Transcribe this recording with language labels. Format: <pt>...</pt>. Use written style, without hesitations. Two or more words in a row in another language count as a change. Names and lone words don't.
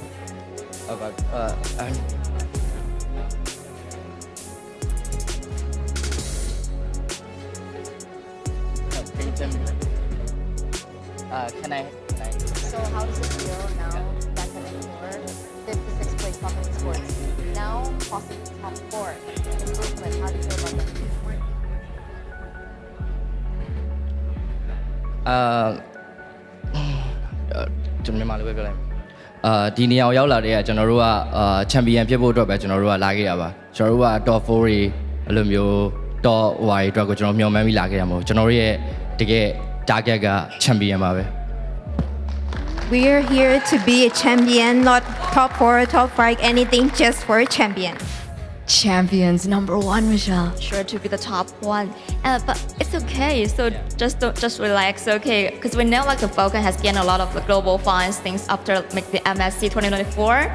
<en>Can I? So how does it feel now that at M4, 5th to 6th place Falcon Esports, now possibly top 4 improvement? How do you feel about that?</en> <vi>Chúng mình nói về cái này.</vi> <my>ဒီနေရာကိုရောက်လာတဲ့ကျွန်တော်တို့ကချန်ပီယံဖြစ်ဖို့အတွက်ပဲကျွန်တော်တို့ကလာခဲ့ရပါကျွန်တော်တို့က top 4 တွေအဲ့လိုမျိုး top ဟိုအတွက်ကိုကျွန်တော်မျှော်မှန်းပြီးလာခဲ့ရမှာကျွန်တော်တို့ရဲ့တကယ် target ကချန်ပီယံပါပဲ</my> <en>We are here to be a champion, not top 4 or top 5, anything, just for a champion. champions #1, Michelle. Sure to be the top one, but it's okay. So just relax, okay? Because we know like the Falcon has gained a lot of the global fans things after like the MSC 2024.</en>